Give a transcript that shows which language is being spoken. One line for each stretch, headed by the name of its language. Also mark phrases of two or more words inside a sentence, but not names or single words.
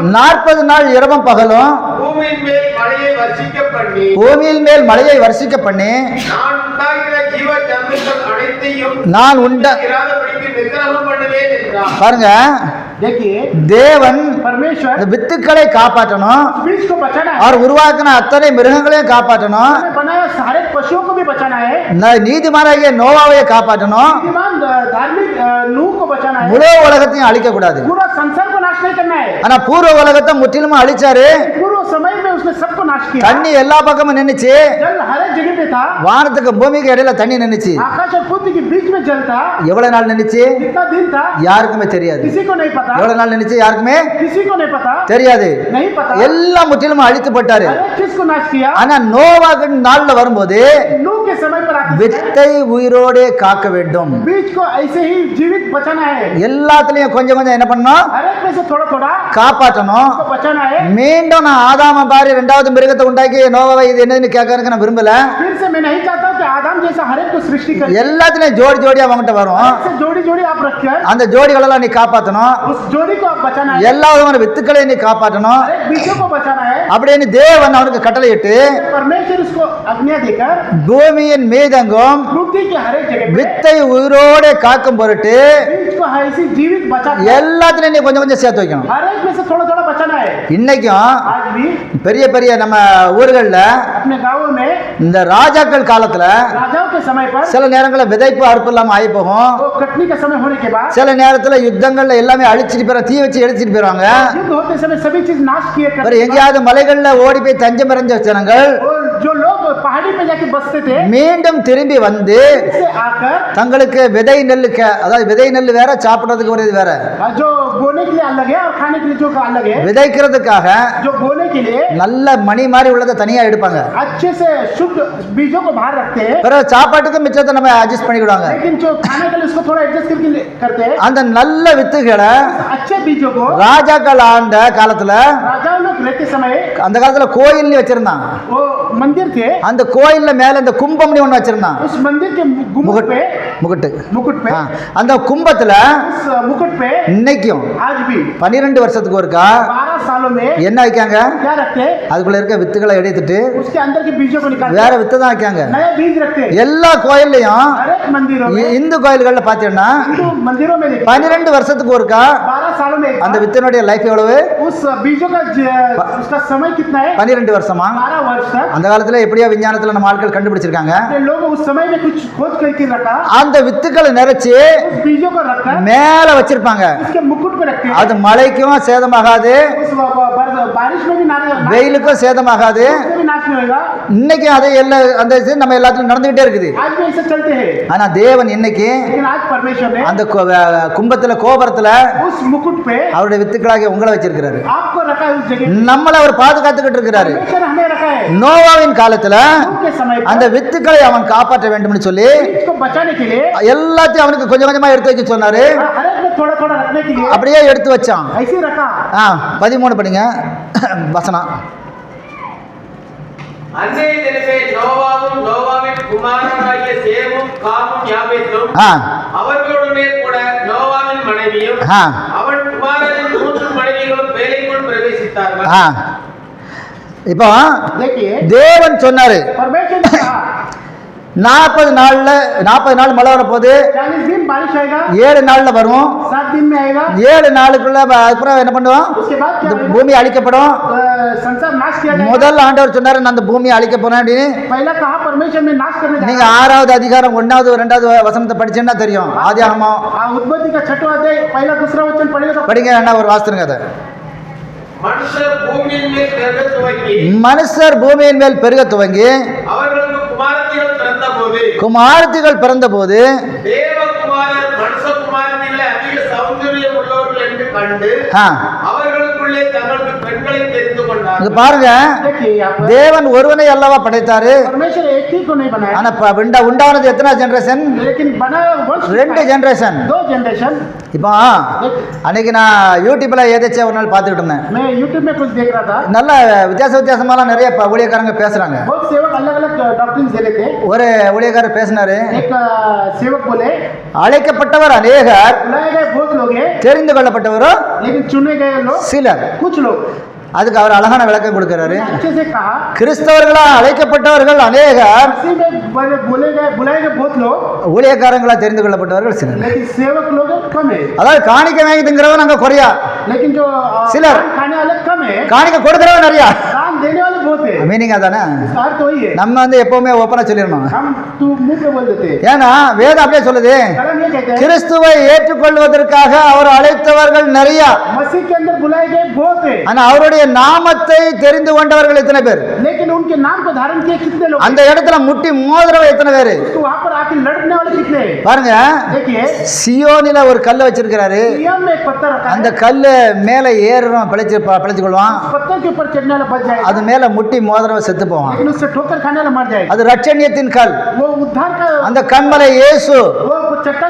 Tamil: 40 நாள் இரவும் பகலும் பூமியின் மேல் மழையை வர்ஷிக்க பண்ணி பூமியின் மேல் மழையை வர்ஷிக்க பண்ணி நான் உண்டாகிற ஜீவ ஜந்துக்கள் அனைத்தையும் நான் இராதபடிக்கு நிக்கிரகம் பண்ணுவேன் என்றார். பாருங்க,
Hindi: देखिए
Tamil: தேவன்
Hindi: परमेश्वर
Tamil: இந்த வித்துக்களை காப்பாற்றணும்,
Hindi: इस बीज को बचाना है,
Tamil: அவர் உருவாக்கின அத்தனை மிருகங்களையும் காப்பாற்றணும்,
Hindi: उन्होंने बनाया सारे पशुओं को भी बचाना है,
Tamil: நீதிமானாகிய நோவாவை காப்பாற்றணும்,
Hindi: बुद्धिमान धार्मिक नूह को बचाना है,
Tamil: முழு உலகத்தையும் அழிக்க கூடாது.
Hindi: पूरा संसार को नाश नहीं करना है।
Tamil: ஆனா பூர்வ உலகத்தை முற்றிலும் அழிச்சாரு.
Hindi: पूर्व समय में उसने सबको नाश किया,
Tamil: தண்ணி எல்லா பக்கமும் நின்னுச்சு.
Hindi: जल हर एक जगह पे था,
Tamil: வானத்துக்கு பூமிக்கு இடையில தண்ணி நின்னுச்சு.
Hindi: आकाश और पृथ्वी के बीच में जल था।
Tamil: எவ்வளவு நாள் நின்னுச்சு?
Hindi: कितना दिन था
Tamil: யாருக்குமே தெரியாது.
Hindi: किसी को नहीं पता,
Tamil: எவ்வளவு நாள் நின்னுச்சு யாருக்குமே
Hindi: किसी को नहीं पता,
Tamil: தெரியாது.
Hindi: नहीं पता,
Tamil: எல்லாம் முற்றிலும் அழித்து போட்டாரு.
Hindi: हर एक चीज को नाश किया।
Tamil: ஆனா நோவாக்கு நாள்ல வரும்போது
Hindi: नूह के समय पर आते
Tamil: வித்தை உயிரோடே காக்க வேண்டும்.
Hindi: बीज को ऐसे ही जीवित बचाना है,
Tamil: எல்லாத்துலயும் கொஞ்சம் கொஞ்சம் என்ன பண்ணணும்?
Hindi: हर एक में से थोड़ा थोड़ा
Tamil: காப்பாற்றணும்.
Hindi: को बचाना है।
Tamil: மீண்டும் நான் ஆதாம பாரி 2வது மிருகத்தை உண்டாக்கி நோவாவை இது என்னன்னு கேட்கறதுக்கு நான் விரும்பல.
Hindi: फिर से मैं नहीं चाहता कि आदम जैसा हर एक को सृष्टि कर,
Tamil: எல்லாத்துலயும் ஜோடி ஜோடியா அவங்ககிட்ட வரும்.
Hindi: ऐसे जोड़ी जोड़ी आप रखकर
Tamil: அந்த ஜோடிகளெல்லாம் நீ காப்பாற்றணும்.
Hindi: उस जोड़ी को आप बचाना है,
Tamil: எல்லா விதமான வித்துக்களையும் நீ காப்பாற்றணும்
Hindi: हर एक बीजों को बचाना है।
Tamil: அப்படின்னு தேவன் அவனுக்கு கட்டளையிட்டு
Hindi: परमेश्वर उसको आज्ञा देकर
Tamil: பூமியின் மீதெங்கும்
Hindi: पृथ्वी के हर एक जगह पे
Tamil: வித்தை உயிரோடு காக்கும் பொருட்டு
Hindi: बीज को ऐसी जीवित बचा,
Tamil: எல்லாத்துலயும் நீ கொஞ்சம் கொஞ்சம் சேர்த்து வைக்கணும்.
Hindi: हर एक में से थोड़ा थोड़ा बचाना है।
Tamil: இன்னைக்கும்
Hindi: आज भी
Tamil: பெரிய பெரிய நம்ம ஊர்கள்ல
Hindi: अपने गांवों में
Tamil: இந்த ராஜாக்கள் காலத்துல
Hindi: राजाओं के समय पर
Tamil: சில நேரங்களில் விதைப்பு அறுப்பு இல்லாம ஆகி போகும்.
Hindi: वो कटनी का समय होने के बाद
Tamil: சில நேரத்துல யுத்தங்கள்ல எல்லாமே அழிச்சிட்டு போயிடும், தீ வச்சு எரிச்சிட்டு போயிருவாங்க.
Hindi: युद्ध होते समय सभी चीज नाश किए
Tamil: வேற
Hindi: करते हैं।
Tamil: எங்கேயாவது மலைகள்ல ஓடி போய் தஞ்சம் இறஞ்ச ஜனங்கள்
Hindi: और जो लोग पहाड़ी पे जाके बसते थे,
Tamil: மீண்டும் திரும்பி வந்து
Hindi: से आकर
Tamil: தங்களுக்கு விதை நெல்லு அதாவது விதை நெல்லு வேற, சாப்பிடுறதுக்கு ஒரு இது வேற.
Hindi: जो बोने के लिए अलग है और खाने के लिए जो अलग है।
Tamil: விதைக்கிறதுக்காக
Hindi: जो बोने के लिए
Tamil: நல்ல மணி மாதிரி உள்ளதை தனியா எடுப்பாங்க,
Hindi: अच्छे से शुद्ध बीजों को बाहर रखते हैं,
Tamil: பிறகு சாப்பாட்டுக்கு மிச்சத்தை நம்ம அட்ஜஸ்ட் பண்ணிக்கிடுவாங்க.
Hindi: लेकिन जो खाने के लिए उसको थोड़ा एडजस्ट करके करते हैं।
Tamil: அந்த நல்ல வித்துகளை
Hindi: अच्छे बीजों को
Tamil: ராஜாக்கள் ஆண்ட காலத்துல
Hindi: राजाओं लोग रहते रहते समय
Tamil: அந்த காலத்துல கோயில்னு வச்சிருந்தான்.
Hindi: वो मंदिर थे,
Tamil: அந்த கோயில்ல மேல இந்த கும்பம்னு ஒண்ணு வச்சிருந்தான்.
Hindi: उस मंदिर के गुम्बद पे मुकुट पे
Tamil: அந்த கும்பத்துல
Hindi: उस मुकुट पे
Tamil: இன்னைக்கும்
Hindi: आज भी
Tamil: 12 வருஷத்துக்கு ஒருக்கா
Hindi: 12 सालों में
Tamil: என்ன வைக்காங்க?
Hindi: क्या रखते हैं?
Tamil: அதுக்குள்ள இருக்க வித்துகளை எடுத்துட்டு
Hindi: उसके अंदर के बीजों को निकालते
Tamil: வேற வித்து தான் வைக்காங்க.
Hindi: नया बीज रखते हैं।
Tamil: எல்லா கோயில்லையும்
Hindi: हर एक मंदिरों में,
Tamil: இந்து கோயில்கள்ல பாத்தீங்கன்னா
Hindi: हिंदू मंदिरों में देखिए,
Tamil: 12 வருஷத்துக்கு ஒருக்கா
Hindi: 12 सालों में एक
Tamil: அந்த
Hindi: बार,
Tamil: வித்தினுடைய லைஃப் எவ்வளவு?
Hindi: उस बीजों का उसका समय कितना है?
Tamil: 12 வருஷமா?
Hindi: 12 वर्ष तक।
Tamil: அந்த காலத்துல எப்படியோ விஞ்ஞானத்துல நம்ம ஆட்கள் கண்டுபிடிச்சிருக்காங்க.
Hindi: ये लोग उस समय में कुछ खोज करके रखा,
Tamil: அந்த வித்துக்களை நிறைச்சு
Hindi: उस बीजों को रखकर
Tamil: மேல வச்சிருப்பாங்க.
Hindi: उसके मुकुट पे रखते हैं।
Tamil: அது மழைக்கும் சேதமாகாது,
Hindi: उस बारिश में भी
Tamil: வெயிலுக்கும் சேதமாகாது.
Hindi: भी नाश नहीं होगा।
Tamil: இன்னைக்கு அது எல்லா அந்த இது நம்ம எல்லாத்துலயும் நடந்துகிட்டே இருக்குது.
Hindi: आज भी ऐसे चलते हैं,
Tamil: ஆனா தேவன் இன்னைக்கு
Hindi: लेकिन आज परमेश्वर ने
Tamil: அந்த கும்பத்துல கோபுரத்துல
Hindi: उस मुकुट पे
Tamil: அவருடைய வித்துக்களாக உங்களை வச்சிருக்கிறாரு.
Hindi: आपको रखा है, उस जगह
Tamil: நம்மள அவர் பாதுகாத்துக்கிட்டு இருக்கிறாரு.
Hindi: परमेश्वर हमें रखा है।
Tamil: நோவாவின் காலத்துல
Hindi: नूह के समय
Tamil: அந்த
Hindi: पर
Tamil: வித்துக்களை அவன் காப்பாற்ற வேண்டும்னு சொல்லி
Hindi: इसको बचाने के लिए
Tamil: எல்லாத்தையும் அவனுக்கு கொஞ்சம் கொஞ்சமா எடுத்து வைக்க சொன்னாரு.
Hindi: हर एक में थोड़ा थोड़ा रखने के लिए
Tamil: அப்படியே எடுத்து வச்சான்.
Hindi: ऐसे ही रखा।
Tamil: 13 படிங்க வசனம். அன்றைய தினமே நோவாவும் நோவாவின் குமாரராகிய சேமும் காமும் யாபேத்தும் ஆ அவர்களுடனே கூட நோவாவின் மனைவியும் ஆ அவன் குமாரனின் 3 மனைவிகளும் வேலைக்குள் பிரவேசித்தார்கள். ஆ இப்போ
Hindi: देखिए,
Tamil: தேவன் சொன்னாரு
Hindi: परमेश्वर ने कहा
Tamil: 40 நாள் மழை வரப்போகுது,
Hindi: 40 दिन बारिश आएगा,
Tamil: 7 நாள்ல வரும்,
Hindi: 7 दिन में आएगा,
Tamil: 7 நாளுக்குள்ள அப்புறம் என்ன பண்ணுவோம்?
Hindi: उसके बाद क्या
Tamil: இந்த
Hindi: होगा?
Tamil: பூமி அழிக்கப்படும்.
Hindi: संसार नाश किया जाएगा।
Tamil: முதல் ஆண்டவர் சொன்னாரு நான் அந்த பூமியை அழிக்க போறேன் அப்படின்னு.
Hindi: पहला कहा परमेश्वर में नाश करने
Tamil: நீங்க
Hindi: जाएगा।
Tamil: 6வது அதிகாரம் 1வது 2வது வசனத்தை படிச்சீங்கன்னா தெரியும். ஆதியாகமம்
Hindi: उत्पत्ति का 6वां अध्याय पहला दूसरा वचन पढ़ेगा तो
Tamil: படிங்க, என்ன ஒரு வாசித்துருங்க அதை. மனுஷர் பூமியின் மேல் பெருக துவங்கி மனுஷர் பூமியின் மேல் பெருக துவங்கி அவர்களுக்கு குமாரத்திகள் பிறந்தபோது குமாரத்திகள் பிறந்தபோது தேவகுமாரர் மனுஷகுமாரனில் அதிக சௌந்தரியம் உள்ளவர்கள் என்று கண்டு அவர்களுக்குள்ளே தங்களுக்கு பெண்களை தெரிந்து இங்க கொண்டார்கள். பாருங்க,
Hindi: देखिए यहाँ पर
Tamil: தேவன் ஒருவனை அல்லவா படைத்தாரு.
Hindi: परमेश्वर एक ही को नहीं बनाया,
Tamil: ஆனா உண்டானது எத்தனை ஜெனரேஷன்?
Hindi: लेकिन बनाया वंश
Tamil: 2 ஜெனரேஷன்.
Hindi: 2 जनरेशन।
Tamil: இப்போ அன்னைக்கு நான் யூடியூப்ல ஏதாச்சும் ஒரு நாள் பார்த்துக்கிட்டு இருந்தேன்.
Hindi: मैं यूट्यूब में कुछ देख रहा था,
Tamil: நல்ல வித்தியாசமாலாம் நிறைய ஊழியக்காரங்க பேசுறாங்க.
Hindi: बहुत सेवक अलग अलग डॉक्ट्रिन दे रहे थे।
Tamil: ஒரு ஊழியக்காரர் பேசினாரு,
Hindi: एक सेवक बोले
Tamil: அழைக்கப்பட்டவர் அநேகர்,
Hindi: बुलाए गए बहुत लोग हैं,
Tamil: தெரிந்து கொள்ளப்பட்டவரோ
Hindi: लेकिन चुने गए लोग
Tamil: சிலர்.
Hindi: कुछ लोग।
Tamil: அதுக்கு அவர் அழகான விளக்கம் கொடுக்கிறாரு.
Hindi: अच्छे से कहा,
Tamil: கிறிஸ்தவர்களா அழைக்கப்பட்டவர்கள் அநேகர்,
Hindi: मसीह में बुलाए गए बहुत लोग,
Tamil: ஊழியக்காரங்களா தெரிந்து கொள்ளப்பட்டவர்கள் சிலர்.
Hindi: लेकिन सेवक लोग कम है।
Tamil: அதாவது காணிக்கை வாங்கி திங்கிறவன் அங்க குறையா,
Hindi: लेकिन जो
Tamil: सिलर।
Hindi: खाने वाले कम है,
Tamil: காணிக்கை கொடுக்கிறவன் நிறையா.
Hindi: दान देने वाले बहुत है।
Tamil: மீனிங் அதானே.
Hindi: इसका अर्थ वही है।
Tamil: நம்ம எப்பவுமே ஓப்பனா சொல்லிடணும்.
Hindi: हम तू मुंह पे बोल देते हैं,
Tamil: ஏன்னா வேதம் அப்படியே சொல்லுது,
Hindi: कलम ये कहते हैं
Tamil: கிறிஸ்துவை ஏற்றுக்கொள்வதற்காக அவர் அழைத்தவர்கள் நிறைய,
Hindi: मसीह के अंदर बुलाए गए बहुत है,
Tamil: ஆனா அவருடைய நாமத்தை தெரிந்து கொண்டவர்கள் எத்தனை பேர்?
Hindi: लेकिन उनके नाम को धारण किए कितने लोग?
Tamil: அந்த இடத்துல முட்டி மோதிரவ எத்தனை பேர்?
Hindi: उसको वहां पर आके लड़ने वाले कितने हैं?
Tamil: பாருங்க,
Hindi: देखिए,
Tamil: சியோனில ஒரு கல்லை வச்சிருக்கிறாரு.
Hindi: सिय्योन में एक पत्थर रखा
Tamil: அந்த
Hindi: है,
Tamil: கல்லு மேல ஏறுறோம், பிழைச்சு கொள்வான்.
Hindi: पत्थर के ऊपर चढ़ने वाला बच जाएगा,
Tamil: அது மேல முட்டி மோதிரவ செத்து போவான்.
Hindi: लेकिन उससे ठोकर खाने वाला मर जाएगा।
Tamil: அது ரட்சணியத்தின் கல்.
Hindi: वो उद्धार का
Tamil: அந்த கண்மலை இயேசு,
Hindi: वो चट्टान,